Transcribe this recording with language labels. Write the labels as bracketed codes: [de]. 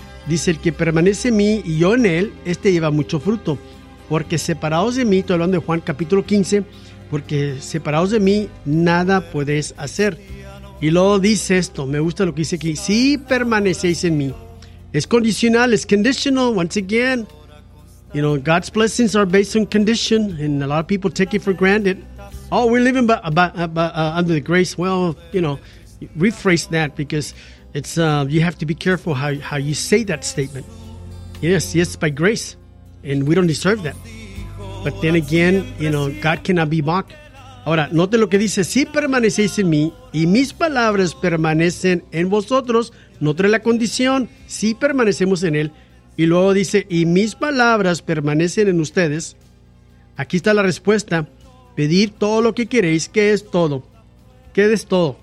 [es] Dice, el que permanece en mí y yo en él, este lleva mucho fruto. Porque separados de mí, estoy hablando de Juan capítulo 15, porque separados de mí, nada podéis hacer. Y luego dice esto, me gusta lo que dice aquí, si permanecéis en mí. Es condicional, es [en] conditional, once again. You know, God's blessings are based on condition, and a lot of people take it for granted. Oh, we're living under the grace. Well, you know, rephrase that because... you have to be careful how you say that statement. Yes, by grace. And we don't deserve that. But then again, you know, God cannot be mocked. [es] Ahora, note lo que dice. Si permanecéis en mí y mis palabras permanecen en vosotros, note la condición. Si permanecemos en él. Y luego dice, y mis palabras permanecen en ustedes. Aquí está la respuesta. Pedir todo lo que queréis, que es todo. ¿Qué es todo?